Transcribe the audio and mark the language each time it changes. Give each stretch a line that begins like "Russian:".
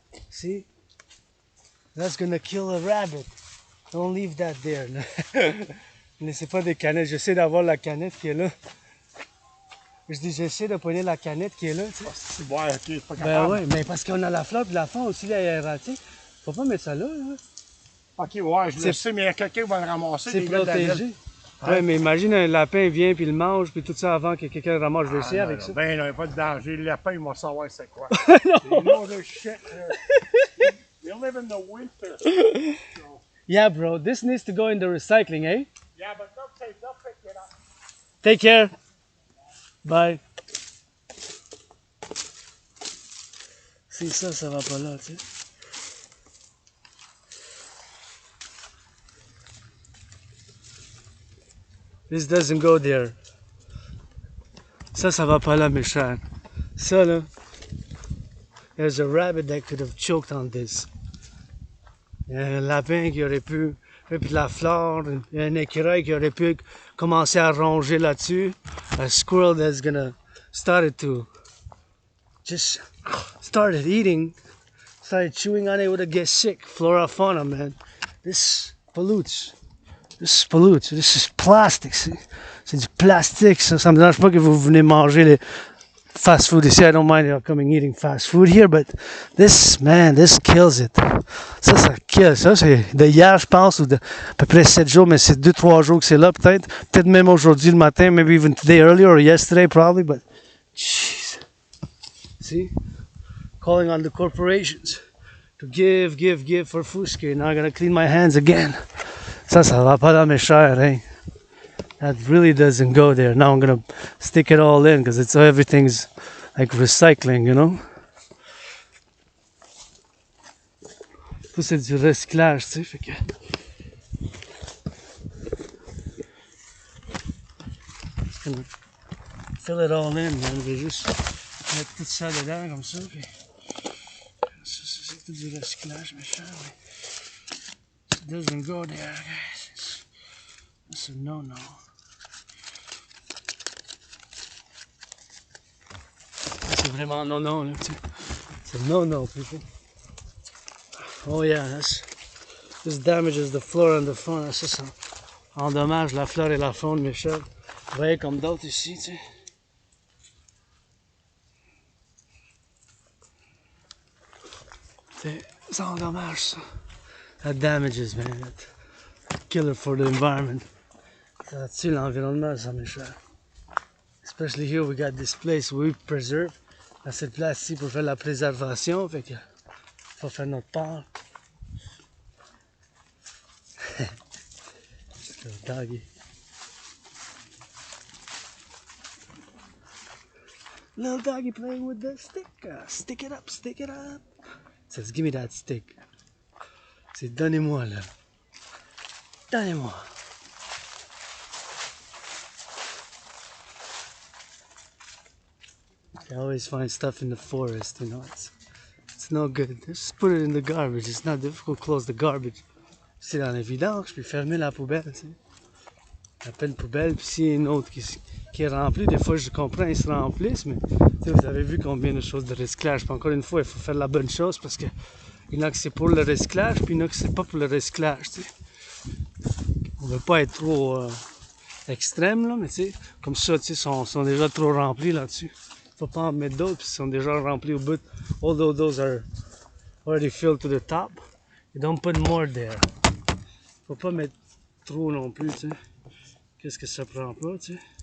English: See, that's gonna kill a rabbit. Don't leave that there.
French: Ne laissez pas des canettes. J'essaie d'avoir la canette qui est là. Je dis, j'essaie de poigner la canette qui est là. Tu sais. Ouais, ok, c'est pas capable. Ben ouais, mais parce qu'on a la fleur puis la fond aussi, là, elle est ratée. Faut pas mettre ça là. Ok, ouais, je le sais, mais il y a quelqu'un qui va le ramasser. C'est protégé. Ouais, mais imagine un lapin vient puis il mange puis tout ça avant que quelqu'un le ramasse. Je vais essayer avec ça. Ben non, il n'y a pas de danger. Le lapin, il va savoir c'est quoi. Non.
English: They know their shit. They live in the winter. So. Yeah, bro, this needs to go in the recycling, eh? Yeah, but they'll pick it up. Take care. Bye.
French: Si ça va pas là, tu sais.
English: This doesn't go there.
French: Ça va pas là, mes chers. Ça, là.
English: There's a rabbit that could have choked on this.
French: Il y a un lapin qui aurait pu, et puis de la flore, il y a un écureuil qui aurait pu commencer à ronger là-dessus.
English: A squirrel that's gonna started to just started eating, started chewing on it, would have get sick. Flora, fauna, man. This pollutes. This pollutes. This is plastic.
French: C'est du plastique. Ça me dérange pas que vous venez manger les fast food ici.
English: I don't mind you coming eating fast food here, but this, man, this kills it.
French: Ça kill. Ça, c'est de hier, je pense, ou de à peu près 7 jours, mais c'est 2-3 jours que c'est là, peut-être. Peut-être même aujourd'hui le matin,
English: maybe even today earlier or yesterday, probably, but jeez. See? Calling on the corporations to give for Fusque. Now I gotta clean my hands again.
French: Ça va pas dans mes chairs, hein?
English: That really doesn't go there. Now I'm gonna stick it all in because it's everything's like recycling, you know?
French: Tout c'est du recyclage, tu sais, fait que...
English: Just gonna fill it all in, man.
French: Je vais juste mettre tout ça dedans comme ça, puis... Ça, c'est tout du recyclage, mes chers, mais...
English: doesn't go there, guys. It's a no-no.
French: C'est vraiment non-no, là, tu sais. C'est no-no, people.
English: Oh yeah, this damages the flora and the fauna.
French: Ça endommage la flore et la faune, Michel. Vous voyez comme d'autres ici, tu sais. Ça endommage, ça.
English: That damages, man. That killer for the environment.
French: Ça tue l'environnement, ça, Michel.
English: Especially here, we got this place we preserve.
French: Dans cette place ici pour faire la préservation. Fait que faut faire notre part.
English: Doggy. Little doggy playing with the stick. Stick it up, stick it up. Says, give me that stick.
French: C'est donnez-moi là. Donnez-moi.
English: I always find stuff in the forest, you know. It's no good. Just put it in the garbage. It's not difficult to close the garbage.
French: C'est dans les vidanges, je peux fermer la poubelle, tu sais. Appelle poubelle, puis s'il y a une autre qui est remplie, des fois je comprends, ils se remplissent, mais vous avez vu combien de choses de recyclage. Puis encore une fois, il faut faire la bonne chose parce que il y en a que c'est pour le recyclage, puis il y en a que c'est pas pour le recyclage, tu sais. On veut pas être trop extrême, là, mais tu sais, comme ça, tu sais, sont déjà trop remplis là-dessus. Faut pas en mettre d'autres, puis ils sont déjà remplis au bout.
English: Although those are already filled to the top, you don't put more there.
French: Faut pas mettre trop non plus, tu sais. Qu'est-ce que ça prend pas, tu sais?